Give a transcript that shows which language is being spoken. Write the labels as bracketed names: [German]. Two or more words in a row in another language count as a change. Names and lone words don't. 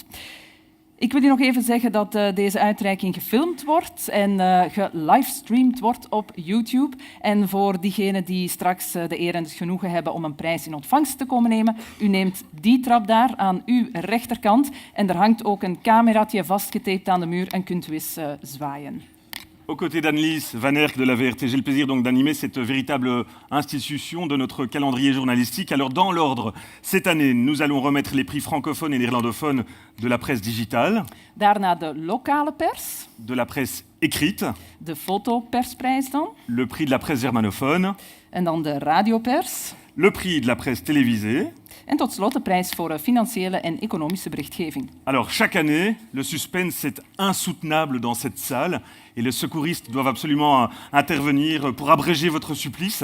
[Dutch] Ik wil u nog even zeggen dat deze uitreiking gefilmd wordt en gelivestreamd wordt op YouTube. En voor diegenen die straks de eer en het genoegen hebben om een prijs in ontvangst te komen nemen, u neemt die trap daar aan uw rechterkant en er hangt ook een cameraatje vastgetaped aan de muur en kunt u eens zwaaien. [French] Aux côtés d'Annelies Van Erck de la VRT, j'ai le plaisir donc d'animer cette véritable institution de notre calendrier journalistique. Alors dans l'ordre, cette année, nous allons remettre les prix francophones et néerlandophones de la presse digitale. [Dutch] Daarna de lokale pers. [French] De la presse écrite. [Dutch] De fotopersprijs dan. [French] Le prix de la presse germanophone. [Dutch] En dan de radiopers. [French] Le prix de la presse télévisée. [Dutch] En tot slot de prijs voor financiële en economische berichtgeving. [French] Alors, chaque année, le suspense est insoutenable dans cette salle et les secouristes doivent absolument intervenir pour abréger votre supplice.